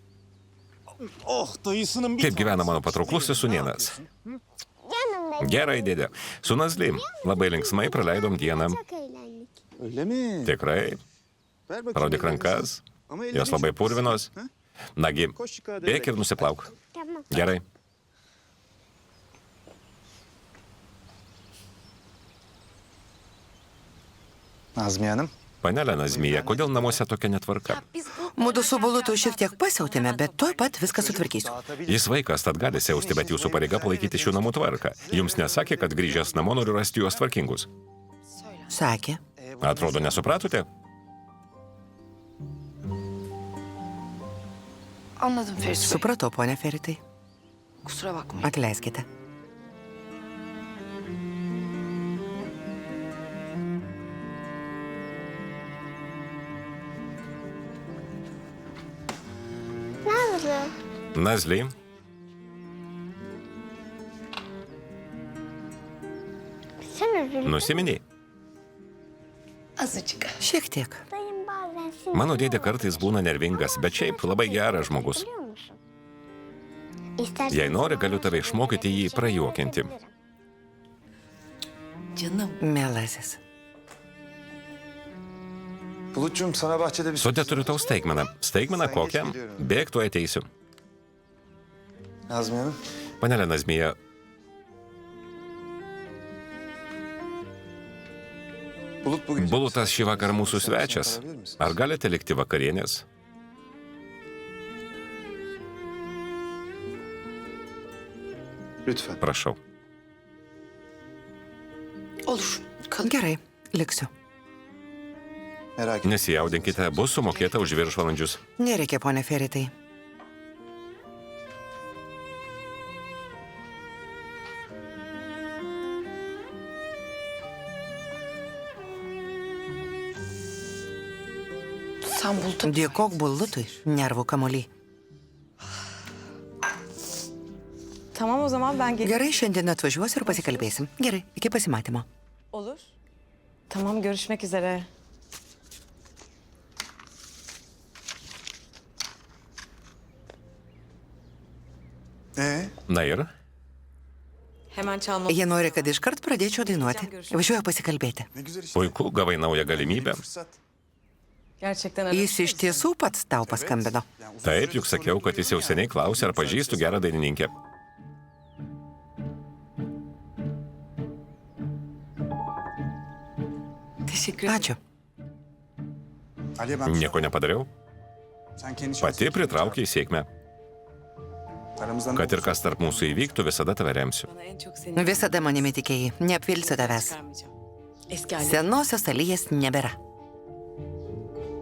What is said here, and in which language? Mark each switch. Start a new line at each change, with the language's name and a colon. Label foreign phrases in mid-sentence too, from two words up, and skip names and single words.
Lithuanian: Kaip gyvena mano patrauklusis sūnėnas?
Turkish: Yanımda
Lithuanian: Gerai, dėdė. Su Nazlim labai linksmai praleidom dieną.
Turkish: çok eğlendik. Öyle mi?
Lithuanian: Tikrai. Parodyk rankas. Jos labai purvinos. Nagi, bėk ir nusiplauk.
Turkish: Tamam.
Lithuanian: Gerai.
Turkish: Nazmiye Hanım.
Lithuanian: Panelė Nazmija, kodėl namuose tokia netvarka? Mudu su Bulutu šiek tiek pasiautėme, bet tuoj pat viską sutvarkysiu. Jis vaikas, tad gali siausti, bet jūsų pareiga palaikyti šių namų tvarką. Jums nesakė, kad grįžęs namo noriu rasti juos tvarkingus. Sakė. Atrodo, nesupratote?
Turkish: Anladım Ferit Bey.
Lithuanian: Supratau, ponia Feritai.
Turkish: Kusura bakmayın.
Lithuanian: Atleiskite.
Turkish: Nazlı.
Lithuanian: Nazli,
Turkish: Sen üzülme.
Lithuanian: nusiminiai.
Turkish: Azıcık.
Lithuanian: Šiek tiek.
Turkish: Dayım bazen sinirli
Lithuanian: Mano dėdė kartais būna nervingas, bet šiaip labai geras žmogus.
Turkish: biliyor musun? İstersen
Lithuanian: Jei nori, galiu tave išmokyti jį prajuokinti.
Turkish: Canım.
Lithuanian: Mielasis.
Turkish: Bulutcuğum sana bahçede bir...
Lithuanian: Sode turiu tau staigmeną. Staigmeną kokią? Bėk, tu ateisiu.
Turkish: Nazmiye Hanım.
Lithuanian: Panelė Nazmija,
Turkish: Bulut bu gece...
Lithuanian: Bulutas šį vakarą mūsų svečias. Ar galite likti vakarienės?
Turkish: Lütfen.
Lithuanian: Prašau.
Turkish: Olur. Kalın.
Lithuanian: Gerai, liksiu.
Turkish: Merak etme.
Lithuanian: Nesijaudinkite, bus sumokėta už viršvalandžius. Nereikia, ponia Feritai.
Turkish: Sen buldun.
Lithuanian: Dėkok Bulutui, nervų kamuolį.
Turkish: Tamam o zaman ben gelirim.
Lithuanian: Gerai, šiandien atvažiuosiu ir pasikalbėsim. Gerai, iki pasimatymo.
Turkish: Olur. Tamam görüşmek üzere.
Lithuanian: Na ir?
Turkish: Hemen çalma.
Lithuanian: Jie nori, kad iškart pradėčiau dainuoti. Važiuoju pasikalbėti.
Turkish: Ne güzel işte.
Lithuanian: Puiku, gavai naują galimybę.
Turkish: Fırsat. Gerçekten
Lithuanian: Jis iš tiesų pats tau paskambino. Taip, juk sakiau, kad jis jau seniai klausė, ar pažįstu gerą dainininkę.
Turkish: Teşekkür ederim.
Lithuanian: Ačiū.
Turkish: Aliye ben...
Lithuanian: Nieko nepadariau.
Turkish: Sen kendi
Lithuanian: Pati pritraukė į sėkmę.
Turkish: Aramızdan...
Lithuanian: Kad ir kas tarp mūsų įvyktų, visada tave remsiu.
Turkish: Bana en çok seni
Lithuanian: Visada manimi tikėjai. Neapvilsiu tavęs.
Turkish: çıkarmayacağım. Eski haline.
Lithuanian: Senosios Alijos nebėra.